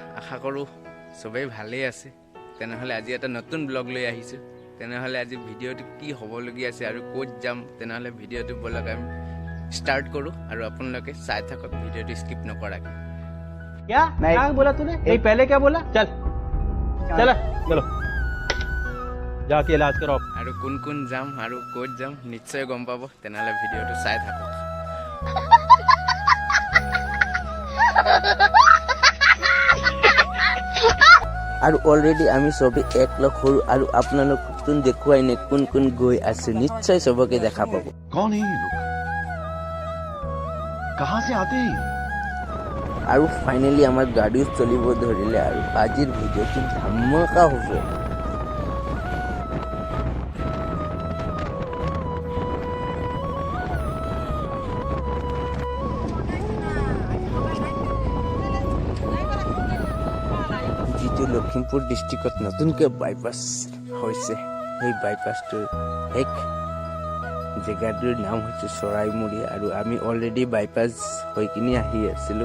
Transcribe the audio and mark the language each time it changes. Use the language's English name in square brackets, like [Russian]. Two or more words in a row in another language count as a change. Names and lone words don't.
[Assamese] আশা কৰোঁ সবেই ভালেই আছে। তেনেহ'লে আজি এটা নতুন ব্লগ লৈ আহিছোঁ। তেনেহ'লে আজি ভিডিঅ'টো কি হ'বলগীয়া আছে আৰু ক'ত যাম, তেনেহ'লে ভিডিঅ'টো বলক আমি ষ্টাৰ্ট কৰোঁ আৰু আপোনালোকে চাই থাকক ভিডিঅ'টো স্কিপ নকৰাকৈ। [Hindi] क्या क्या बोला तूने? नहीं पहले क्या बोला? चल चलो चलो जाके इलाज कराओ। [Assamese] আৰু কোন কোন যাম আৰু ক'ত যাম নিশ্চয় গম পাব। তেনেহ'লে ভিডিঅ'টো চাই থাকক। আৰু অলৰেডি আমি সবে এক লগ হলো আৰু আপোনালোক নতুন দেখুৱাই নে কোন কোন গৈ আছে নিশ্চয় সবকে দেখা পাব। [Hindi] कौन है ये लोग? कहां से आते हैं? [Assamese] আৰু ফাইনেলি আমাৰ গাড়ীও চলিব ধৰিলে আৰু আজিৰ ভিডিঅ'টো ধামাকা হ'ব। যিটো লখিমপুৰ ডিষ্ট্ৰিক্টত নতুনকৈ বাইপাছ হৈছে, সেই বাইপাছটোৰ এক জেগাটোৰ নাম হৈছে চৰাইমুৰি আৰু আমি অলৰেডি বাইপাছ হৈ কিনি আহি আছিলোঁ।